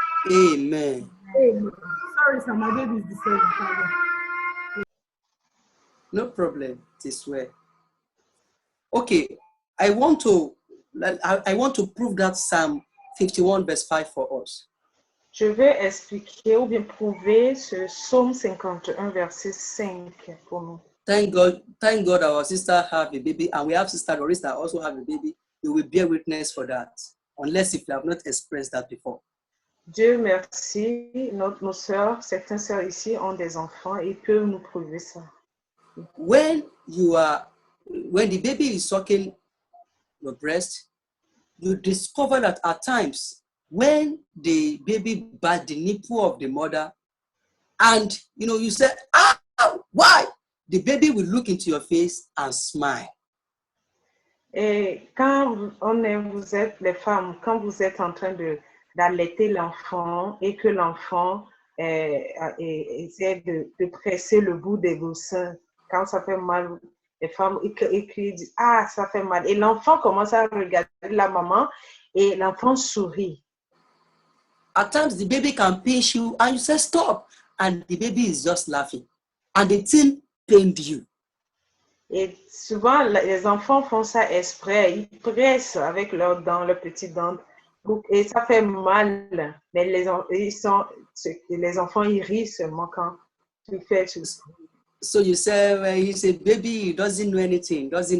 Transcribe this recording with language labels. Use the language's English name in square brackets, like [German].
[English] Amen. Amen. Sorry, sir, my baby is disturbing. No problem. This way. Okay, I want to prove that Psalm 51 verse 5 for us. [French] Je vais expliquer ou bien prouver ce psaume 51 verset 5 pour nous. [English] Thank God our sister have a baby, and we have sister Doris that also have a baby. You will bear witness for that, unless if you have not expressed that before. [French] Dieu merci, nos sœurs, certaines sœurs ici ont des enfants et peuvent nous prouver ça. [English] When the baby is sucking your breast, you discover that at times when the baby bites the nipple of the mother, and you say, why? The baby will look into your face and smile. [French] Et quand vous êtes les femmes, quand vous êtes en train d'allaiter l'enfant et que l'enfant essaie de presser le bout de vos seins, quand ça fait mal, les femmes écrivent, disent, ça fait mal. Et l'enfant commence à regarder la maman et l'enfant sourit. [English] At times the baby can pinch you and you say stop, and the baby is just laughing, and the thing pained you. [French] Et souvent les enfants font ça exprès, ils pressent avec leurs dents, leurs petites dents, et ça fait mal. Mais les enfants ils rient seulement quand tu fais tout. [English] So you say baby, he doesn't know anything.